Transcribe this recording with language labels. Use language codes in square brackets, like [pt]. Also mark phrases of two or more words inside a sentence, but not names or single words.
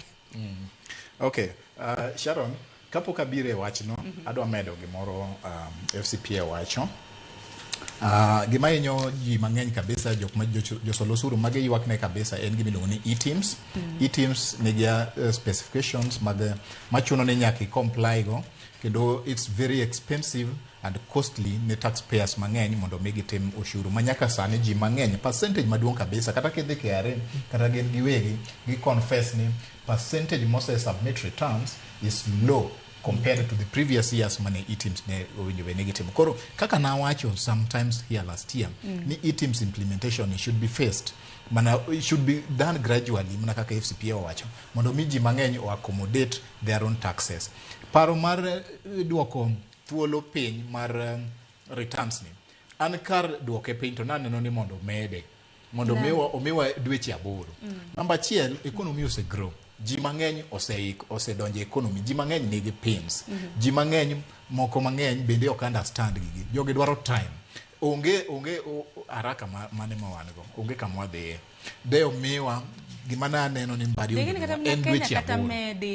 [luo] Okay, Sharon, kapok abire wachno adwa medo gimoro FCPA wacho. Gima yenyo ji mang'eny kabisa jok ma josolosuru mage ywakne kabisa en gimiluongo ni e-teams. E-teams nigi specifications machuno ni nyaka comply go kendo [en] it's very expensive and costly [luo] ne taxpayers mang'eny mondo mi gitim ushuru manyaka sani ji mang'eny percentage maduong' kabisa kata kidhi KRA kata gin giwegi gi confess ni percentage mose [en] submit returns is low compared to the previous years [luo] mane e-teams ne owinjo be negative. Koro kaka na wacho [en] sometimes here last year ni e-teams implementation should be faced mana it should be done gradually [luo] mana kaka FCPA wacho mondo mi ji mang'eny o [en] accommodate their own taxes. [luo] Paro mar duoko thuolo piny mar returns ni an kar duoke piny to naneno ni mondo mede mondo omiwa dweche 8. Namba 1 economy ose grow. Ji mang'eny osedonje economy, ji mang'eny nigi pins, ji mang'eny moko mang'eny bende ok understand gigi, jogi dwaro time, onge haraka mane mawango, onge kama wadhiye, de omiwa gima naneno ni mbadi en dweche 8.